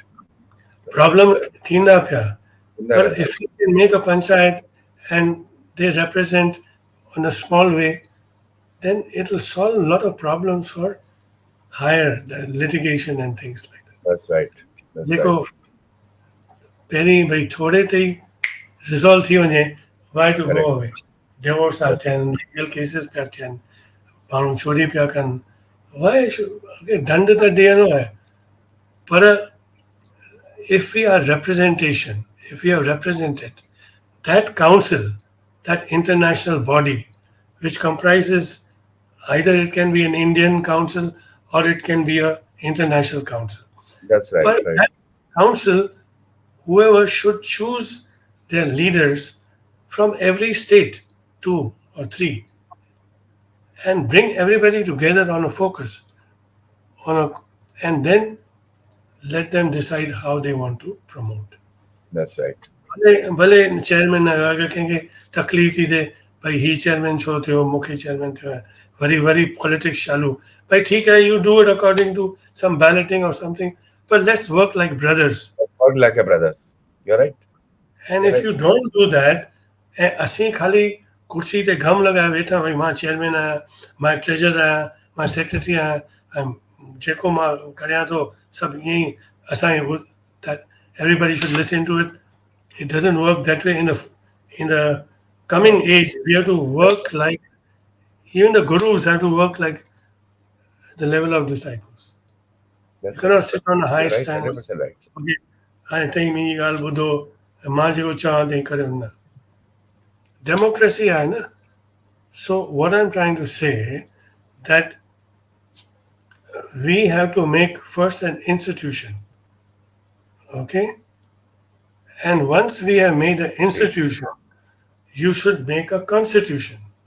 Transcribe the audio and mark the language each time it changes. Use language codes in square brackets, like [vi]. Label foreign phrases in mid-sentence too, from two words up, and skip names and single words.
[sd] Problem thinda pya. But [en] Correct. if you can make a panchayat and they represent in a small way, then it will solve a lot of problems for higher litigation and things like that. That's right. That's [hi] देखो [en] right. [sd] पहिरीं भई थोरे ते ई रिज़ॉल्व थी वञे, [en] why to go Correct. away? Divorce था That's [sd] थियनि, लीगल केसिस पिया थियनि, माण्हू चोरी पिया कनि. [en] Why should [sd] दंड त ॾियणो आहे, पर [en] if we are representation, if we are represented, that council, that international body, which comprises, either it can be an Indian council or it can be a international council. right. But Right. that council, whoever should choose their leaders from every state, 2 or 3, and bring everybody together on a focus, and then let them decide how they want to promote. That's right. [sd] भले चेयरमैन [hi] अगर कहेंगे [sd] तकलीफ़ थी थिए भाई ही चेयरमैन छो थियो, मूंखे चेयरमैन थियो आहे, वरी [en] politics चालू, [sd] भाई [hi] ठीक है, [en] you do it according to some balloting or something, but let's work like brothers. Work like a brothers. You're right. And if you don't do that, [sd] ऐं असीं ख़ाली कुर्सी ते घम लॻाए वेठा, भई मां चेयरमैन आहियां, मां ट्रेजर आहियां, मां सेक्रेटरी आहियां, ऐं जेको मां करियां थो सभु ईअं ई असांखे [en] that everybody should listen to it. It doesn't work that way. In the coming age, we have to work like, even the gurus have to work like the level of disciples. You That's cannot sit on a high right. stand and 100% right. say, [sd] okay, हाणे तई मुंहिंजी ॻाल्हि ॿुधो, ऐं मां जेको चवां तई करियो न. Democracy आहे न. [en] So what I'm trying to say, that we have to make first an institution, okay? And once we have made an institution, you should make a constitution.